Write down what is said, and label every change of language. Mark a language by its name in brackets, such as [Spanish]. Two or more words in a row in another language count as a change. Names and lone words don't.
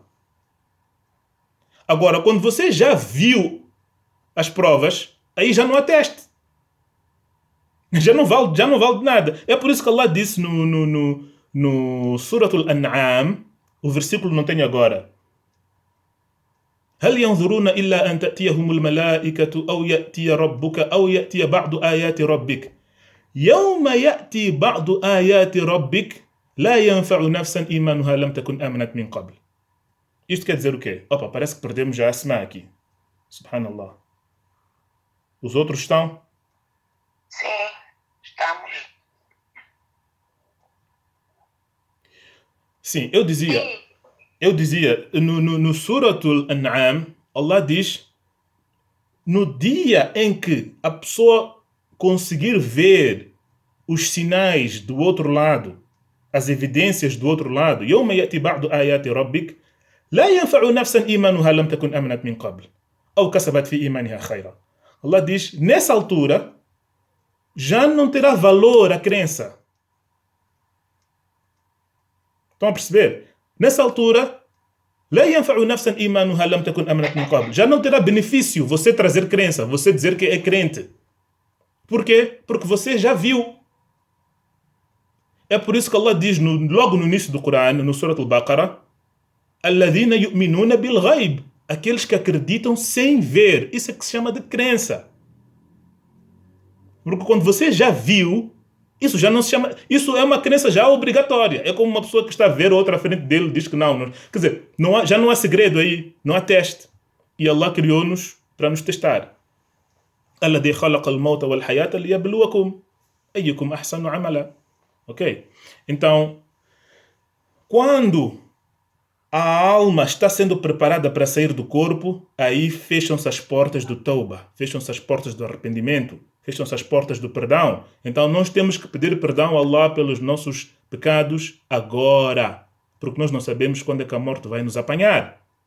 [Portuguese] Agora, quando você já viu as provas, aí já não há teste. Já não vale de nada. É por isso que Allah disse no Surah Al-An'am, o versículo não tenho agora: [Arabic] هل ينظرون إلا أن تأتيهم الملائكة أو يأتي ربك أو يأتي بعض آيات ربك يوم يأتي بعض آيات ربك لا ينفع نفسا إيمانها لم تكن آمنت من قبل. [Portuguese] Isto quer dizer o quê? Parece que perdemos já a semana aqui. Subhanallah. Os outros estão? Sim, estamos. Sim, eu dizia, no Suratul An'am, Allah diz: no dia em que a pessoa conseguir ver os sinais do outro lado, as evidências do outro lado, [Arabic] يوم يأتي بعض آيات ربك لا ينفع نفسا إيمانها لم تكن آمنت من قبل أو كسبت في إيمانها خيرا. [Portuguese] Allah diz: nessa altura já não terá valor a crença. Estão a perceber? Nessa altura, [Arabic] لا ينفع نفسا إيمانها لم تكن آمنت من قبل. [Portuguese] Já não terá benefício você trazer crença, você dizer que é crente. Por quê? Porque você já viu. É por isso que Allah diz logo no início do Corão, no Surat Al-Baqarah, [Arabic] الذين يؤمنون بالغيب. [Portuguese] Aqueles que acreditam sem ver. Isso é que se chama de crença. Porque quando você já viu, isso já não se chama... Isso é uma crença já obrigatória. É como uma pessoa que está a ver outra à frente dele diz que não. Quer dizer, já não há segredo aí. Não há teste. E Allah criou-nos para nos testar. [Arabic] الذي خلق الموت والحياة ليبلوكم أيكم أحسن عملا. [Portuguese] Ok? Então, quando a alma está sendo preparada para sair do corpo, aí fecham-se as portas do Tauba, fecham-se as portas do arrependimento, fecham-se as portas do perdão. Então nós temos que pedir perdão a Allah pelos nossos pecados agora, porque nós não sabemos quando é que a morte vai nos apanhar.